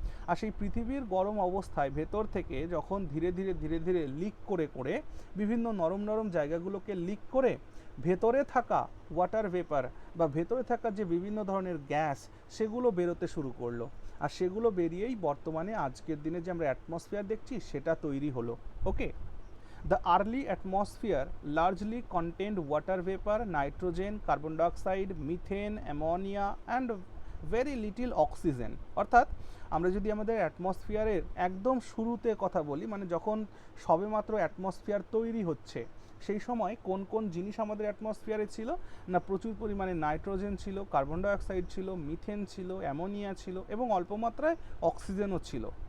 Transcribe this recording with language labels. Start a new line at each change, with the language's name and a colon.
Bangla: আর সেই পৃথিবীর গরম অবস্থায় ভেতর থেকে যখন ধীরে ধীরে ধীরে ধীরে লিক করে করে বিভিন্ন নরম নরম জায়গাগুলোকে লিক করে ভেতরে থাকা ওয়াটার ভেপার বা ভেতরে থাকা যে বিভিন্ন ধরনের গ্যাস, সেগুলো বেরোতে শুরু করলো। আর সেগুলো বেরিয়েই বর্তমানে আজকের দিনে যে আমরা অ্যাটমসফিয়ার দেখছি সেটা তৈরি হলো।
English: Okay, the early atmosphere largely contained water vapor, nitrogen, carbon dioxide, methane, ammonia and very little oxygen.
Bangla: অর্থাৎ আমরা যদি আমাদের অ্যাটমসফিয়ারের একদম শুরুতে কথা বলি, মানে যখন সবেমাত্র অ্যাটমসফিয়ার তৈরি হচ্ছে, সেই সময় কোন কোন জিনিস আমাদের অ্যাটমসফিয়ারে ছিল না, প্রচুর পরিমাণে নাইট্রোজেন ছিল, কার্বন ডাইঅক্সাইড ছিল, মিথেন ছিল, অ্যামোনিয়া ছিল এবং অল্প মাত্রায় অক্সিজেনও ছিল।